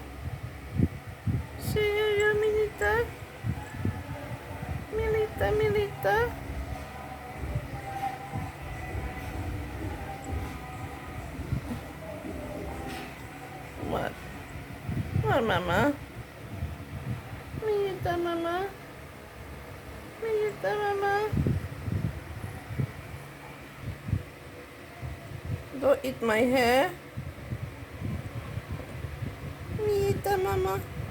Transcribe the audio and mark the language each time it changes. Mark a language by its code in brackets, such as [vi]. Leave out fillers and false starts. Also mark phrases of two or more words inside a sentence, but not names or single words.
[en] Say hello, Minita, Minita, Minita. What? What, Mama? Minita, Mama. Minita, Mama. Don't eat my hair. Minita, Mama.